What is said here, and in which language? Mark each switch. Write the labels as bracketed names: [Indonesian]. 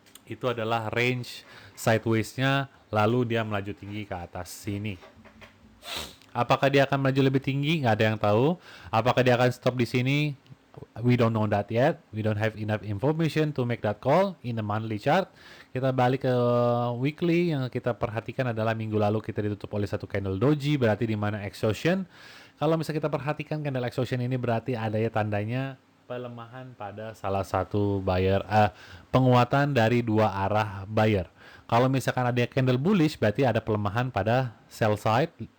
[Indonesian] Itu adalah range sideways-nya, lalu dia melaju tinggi ke atas sini. Apakah dia akan melaju lebih tinggi? Nggak ada yang tahu. Apakah dia akan stop di sini? [English] We don't know that yet. We don't have enough information to make that call in the monthly chart. [Indonesian] Kita balik ke weekly. Yang kita perhatikan adalah minggu lalu kita ditutup oleh satu candle doji, berarti di mana exhaustion. Kalau misalnya kita perhatikan candle exhaustion ini berarti ada ya tandanya pelemahan pada salah satu buyer, penguatan dari dua arah buyer. Kalau misalkan ada candle bullish, berarti ada pelemahan pada sell side.